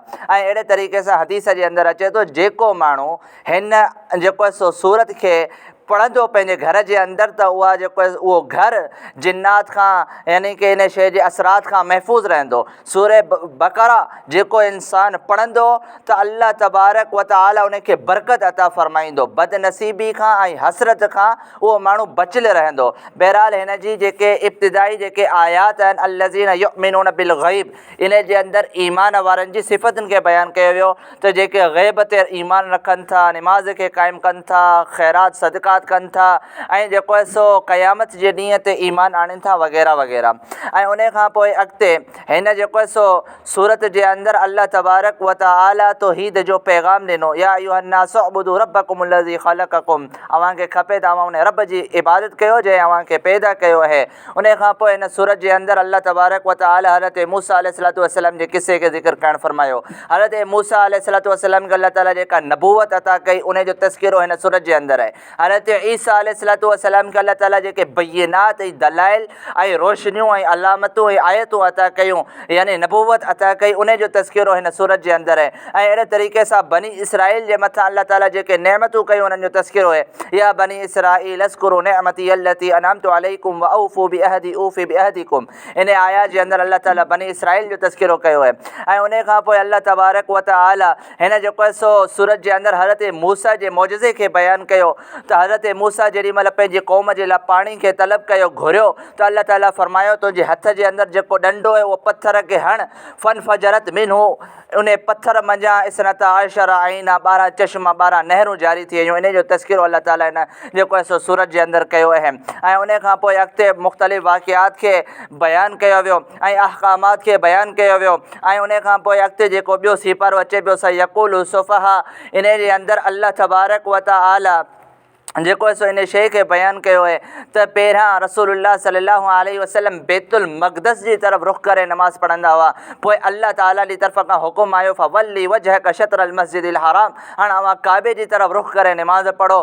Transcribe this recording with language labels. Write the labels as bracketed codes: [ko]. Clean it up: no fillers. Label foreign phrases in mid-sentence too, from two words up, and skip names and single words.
[sd] ऐं अहिड़े तरीक़े सां हदीस जे अंदरि अचे थो जेको माण्हू हिन जेको आहे सो सूरत खे पढ़ंदो पंहिंजे घर जे अंदरि त उहा जेको आहे उहो घर जिन्नात खां यानी कि इन शइ जे असरात खां महफ़ूज़ रहंदो। सूरह बक़रा जेको इंसान पढ़ंदो त [ar] الله تبارك وتعالى [sd] उनखे बरकत अता फ़रमाईंदो, बदनसीबी खां ऐं हसरत खां उहो माण्हू बचियलु रहंदो। बहरहाल हिन जी जेके इब्तिदाई जेके आयात आहिनि [ar] الذين يؤمنون بالغيب, [sd] इन जे अंदरि ईमान वारनि जी सिफ़तुनि खे बयानु कयो वियो त जेके ग़ैब ते ईमान रखनि था, निमाज़ खे क़ाइमु कनि था, ख़ैरात सदक़ात कनि था ऐं जेको आहे सो क़यामत जे ॾींहं ते ईमान आणनि था वग़ैरह वग़ैरह। ऐं उन खां पोइ अॻिते हिन जेको आहे सो सूरत जे अंदरि [ar] الله تبارك وتعالى [sd] तौहीद जो पैगाम ॾिनो, [ar] يا أيها الناس اعبدوا ربكم الذي خلقكم, [sd] अव्हांखे खपे त अव्हां उन रब जी इबादत कयो जंहिं अव्हांखे पैदा कयो आहे। उन खां पोइ हिन सूरत जे अंदरि [ar] الله تبارك وتعالى [sd] हज़रत मूसा [ar] عليه الصلاة والسلام [sd] जे किस्से खे ज़िक्र करणु फ़रमायो। हज़रत मूसा [ar] عليه الصلاة والسلام [sd] खे अल्लाह ताला जेका नबूवत अता कई उन जो तज़किरो हिन सूरत जे अंदरि आहे। हज़रत ईसा [ar] عليه الصلاة والسلام [sd] खे अल्लाह ताला जेके बय्यिनात ऐं दलाइल ऐं रोशनियूं ऐं अलामतूं ऐं आयतूं अता कयूं यानी नबूवत अता कई उन जो तज़किरो हिन सूरत जे अंदरि आहे। ऐं अहिड़े तरीक़े सां बनी इसराईल जे मथां अल्लाह ताला जेके नेमतूं कयूं उन्हनि जो तज़किरो आहे, [ar] يا بني إسرائيل اذكروا نعمتي التي أنعمت عليكم وأوفوا بعهدي أوف بعهدكم, [sd] इन आयात जे अंदरि अल्लाह ताला बनी इसराईल जो तज़किरो कयो आहे। ऐं उन खां पोइ [ar] الله تبارك وتعالى [sd] हिन जेको आहे सो सूरत जे अंदरि हज़रत मूसा जे मौजज़े खे बयानु कयो त हज़रत मूसा जेॾी महिल पंहिंजी क़ौम जे लाइ पाणी खे तलब कयो, घुरियो त अल्लाह ताला फ़रमायो तुंहिंजे हथ जे अंदरि जेको डंडो आहे उहो पत्थर खे हण, [ar] فانفجرت منه, [sd] उन पत्थर मंझां [ar] اثنتا عشرة عينا, [sd] 12 चश्मा 12 नहरूं जारी थी वियूं। इन जो तज़किरो अल्लाह ताला हिन जेको आहे सो सूरत जे अंदरि कयो आहे। ऐं उन खां पोइ अॻिते मुख़्तलिफ़ वाक़ियात खे बयानु कयो वियो ऐं अहकामात खे बयानु कयो वियो। ऐं उन खां पोइ अॻिते जेको ॿियो सीपारो अचे पियो [ar] سيقول السفهاء, [sd] इन जे अंदरि [ar] الله تبارك وتعالى [sd] जेको आहे सो इन शइ खे बयानु कयो आहे त पहिरियां [ar] رسول الله صلى الله عليه وسلم [sd] बैतुल मक़दस जी तरफ़ रुख़ करे नमाज़ पढ़ंदा हुआ, पोइ अल्लाह ताला जी तरफ़ खां हुकुम आयो [ar] فول وجهك شطر المسجد الحرام, [sd] हाणे अव्हां काबे जी तरफ़ रुख़ करे नमाज़ पढ़ो।